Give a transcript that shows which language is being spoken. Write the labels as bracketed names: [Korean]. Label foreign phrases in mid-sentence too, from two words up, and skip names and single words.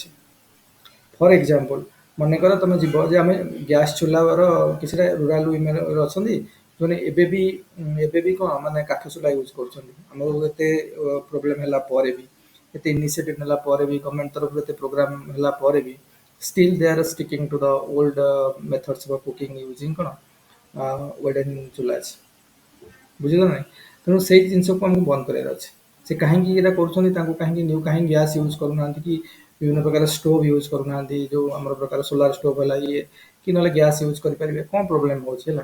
[English] for example [Odia] ମନେକର ତୁମେ ଯିବ ଯେ ଆମେ ଗ୍ୟାସ୍ ଚୁଲାର କିଛିଟା [English] rural women [Odia] ଅଛନ୍ତି ଯେଉଁମାନେ ଏବେ ବି କ'ଣ ମାନେ କାଠ ଚୁଲା ୟୁଜ୍ କରୁଛନ୍ତି। ଆମର ଏତେ ପ୍ରୋବ୍ଲେମ୍ ହେଲା ପରେ ବି ଏତେ ଇନିସିଏଟିଭ୍ ନେଲା ପରେ ବି ଗଭର୍ଣ୍ଣମେଣ୍ଟ ତରଫରୁ ଏତେ ପ୍ରୋଗ୍ରାମ୍ ହେଲା ପରେ ବି [English] still they are sticking to the old methods of cooking using [Odia] କ'ଣ wooden ଚୁଲାସ୍, ବୁଝିଲ ନାହିଁ। ତେଣୁ ସେଇ ଜିନିଷକୁ ଆମକୁ ବନ୍ଦ କରିବାର ଅଛି। ସେ କାହିଁକି ଏଇଟା କରୁଛନ୍ତି, ତାଙ୍କୁ କାହିଁକି [English] gas use [Odia] କରୁନାହାନ୍ତି କି ବିଭିନ୍ନ ପ୍ରକାର [English] stove use [Odia] କରୁନାହାନ୍ତି, ଯେଉଁ ଆମର ପ୍ରକାର [English] solar stove [Odia] ହେଲା ଇଏ କି ନହେଲେ [English] gas use [Odia] କରିପାରିବେ, କ'ଣ ପ୍ରୋବ୍ଲେମ୍ ହେଉଛି ହେଲା।